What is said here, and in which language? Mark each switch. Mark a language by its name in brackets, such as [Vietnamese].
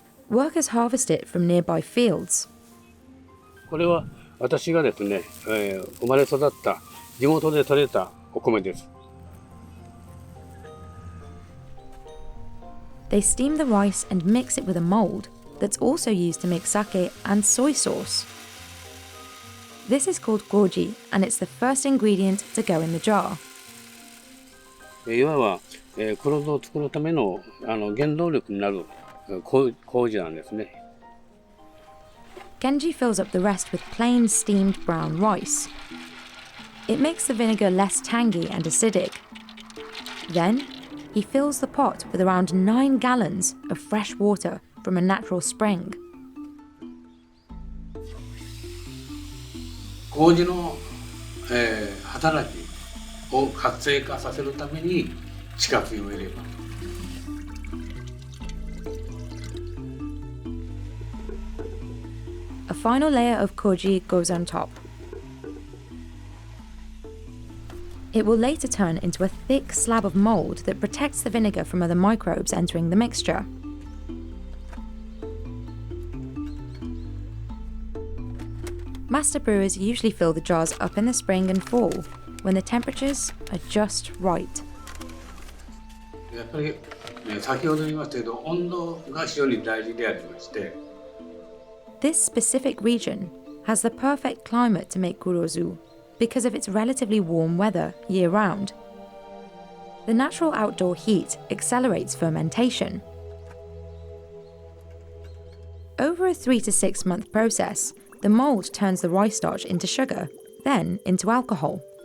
[English] Workers harvest it from nearby fields. [Japanese] これは私がですね、生まれ育った地元で採れたお米です。 [English] They steam the rice and mix it with a mold that's also used to make sake and soy sauce. This is called goji, and it's the first ingredient to go in the jar. [Japanese] いわば、黒酢を作るための原動力になる麹なんですね。 [English] Genji fills up the rest with plain steamed brown rice. It makes the vinegar less tangy and acidic. Then, he fills the pot with around 9 gallons of fresh water from a natural spring. [Japanese] 麹の、働きを活性化させるために地下水を入れます。 [English] A final layer of koji goes on top. It will later turn into a thick slab of mold that protects the vinegar from other microbes entering the mixture. Master brewers usually fill the jars up in the spring and fall, when the temperatures are just right. [Japanese] やっぱり、先ほど言いましたけど、温度が非常に大事でありまして。 [English] This specific region has the perfect climate to make kurozu because of its relatively warm weather year-round. The natural outdoor heat accelerates fermentation. Over a 3 to 6 month process, the mold turns the rice starch into sugar, then into alcohol.